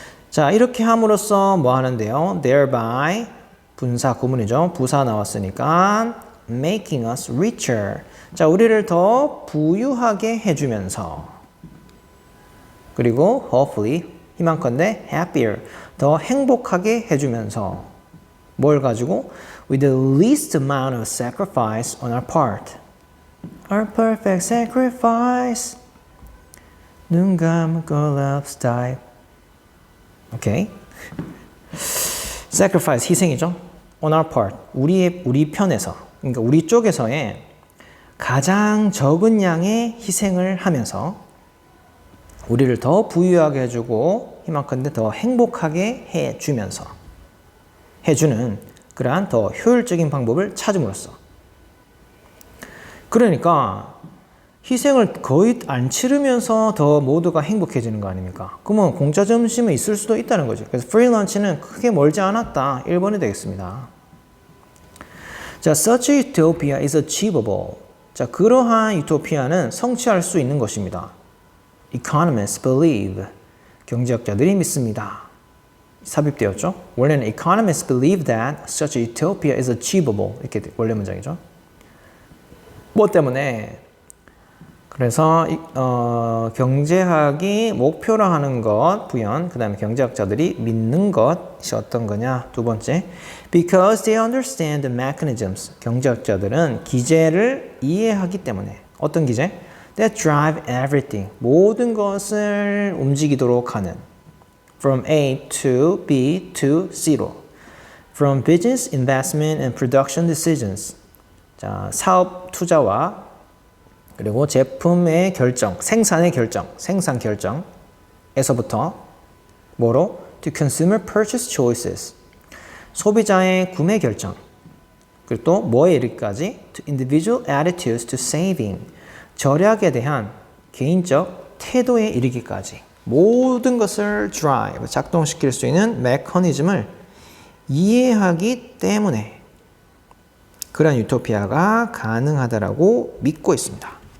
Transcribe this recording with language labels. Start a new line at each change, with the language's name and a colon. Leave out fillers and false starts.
Korean: 자, 이렇게 함으로써 뭐 하는데요?
English: Thereby,
Korean: 분사 구문이죠. 부사 나왔으니까
English: making us richer.
Korean: 자, 우리를 더 부유하게 해주면서 그리고
English: hopefully,
Korean: 희망컨대
English: happier,
Korean: 더 행복하게 해주면서 뭘 가지고?
English: With the least amount of sacrifice on our part. Our perfect sacrifice.
Korean: 눈 감고
English: love style.
Korean: 오케이.
English: Sacrifice,
Korean: 희생이죠.
English: On our part,
Korean: 우리 편에서, 그러니까 우리 쪽에서의 가장 적은 양의 희생을 하면서 우리를 더 부유하게 해주고 희망컨대 더 행복하게 해주는 그러한 더 효율적인 방법을 찾음으로써. 그러니까 희생을 거의 안 치르면서 더 모두가 행복해지는 거 아닙니까? 그러면 공짜 점심은 있을 수도 있다는 거죠. 그래서
English: free lunch
Korean: 는 크게 멀지 않았다. 1번이 되겠습니다.
English: 자, such a utopia is achievable.
Korean: 자, 그러한 유토피아는 성취할 수 있는 것입니다.
English: Economists believe.
Korean: 경제학자들이 믿습니다. 삽입되었죠. 원래는
English: economists believe that such a utopia is achievable.
Korean: 이렇게 원래 문장이죠. 뭐 때문에? 그래서 경제학이 목표로 하는 것, 부연, 그 다음에 경제학자들이 믿는 것이 어떤 거냐? 두 번째,
English: because they understand the mechanisms.
Korean: 경제학자들은 기제를 이해하기 때문에. 어떤 기제?
English: That drive everything.
Korean: 모든 것을 움직이도록 하는.
English: From A to B to C로. From business, investment, and production decisions.
Korean: 자, 사업 투자와 그리고 제품의 결정, 생산 결정에서부터 뭐로?
English: To consumer purchase choices.
Korean: 소비자의 구매 결정. 그리고 또 뭐에 이르기까지?
English: To individual attitudes to saving.
Korean: 절약에 대한 개인적 태도에 이르기까지. 모든 것을 drive, 작동시킬 수 있는 메커니즘을 이해하기 때문에 그런 유토피아가 가능하다라고 믿고 있습니다.